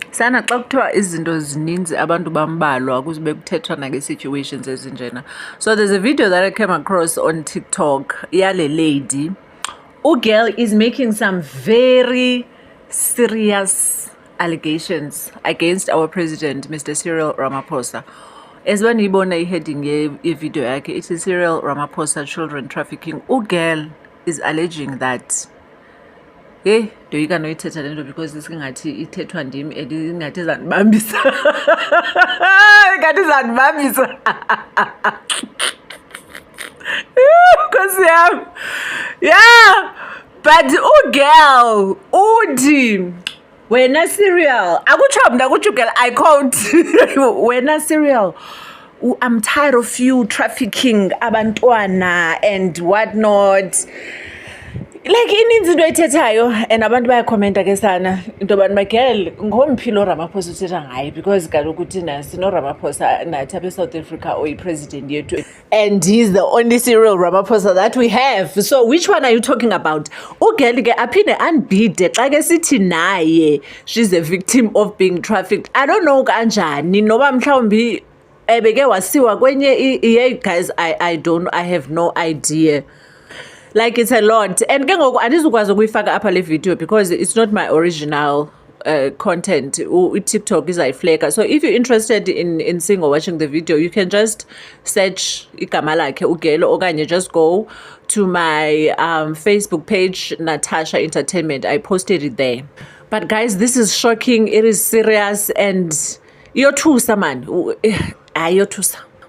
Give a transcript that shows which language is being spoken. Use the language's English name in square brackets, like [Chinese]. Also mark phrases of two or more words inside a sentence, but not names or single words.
[Xhosa] Sana xa kuthiwa izinto zininzi abantu bambalwa kuzube kuthethwa nange-situations ezinjena. [English] So there's a video that I came across on TikTok yale lady. Girl is making some very serious allegations against our president, Mr. Cyril Ramaphosa. As when ibona heading a video yakhe, it is Cyril Ramaphosa children trafficking. Girl is alleging that hey, [Xhosa] ndoyika noyithetha le nto because isingathi ithethwa ndim and ingathi izandibambisa. Ingathi izandibambisa. Nkosi yam. [English] Yeah. But girl, [Xhosa] uthi wena Cyril, akutsho mna akutsho [English] girl, I quote, [Xhosa] wena Cyril, [English] I'm tired of you trafficking abantwana and whatnot. [Xhosa] Like ininzi into ethethayo and abantu bayakhomenta ke sana into abantu bagirl ngomphi lo Ramaphosa uthetha ngayo because kaloku thina sino Ramaphosa nathi apha eSouth Africa oyi-president yethu [English] and he's the only Cyril Ramaphosa that we have. So which one are you talking about? [Xhosa] Ugirl ke aphinde andibhide xa ke sithi naye she's a victim of being trafficked. [English] I don't know [Xhosa] kanjani noba mhlawumbi ebeke wasiwa kwenye [English] yeah guys, I have no idea. Like it's a lot and [Xhosa] ke ngoku andizukwazi ukuyifaka apha le [English] video because it's not my original content. TikTok is ayifleka. So if you're interested in seeing or watching the video, you can just search [Xhosa] igama lakhe [English] Ugelo okanye just go to my Facebook page Natasha Entertainment. I posted it there. But guys, this is shocking. It is serious and iyothusa man. Ayothusa.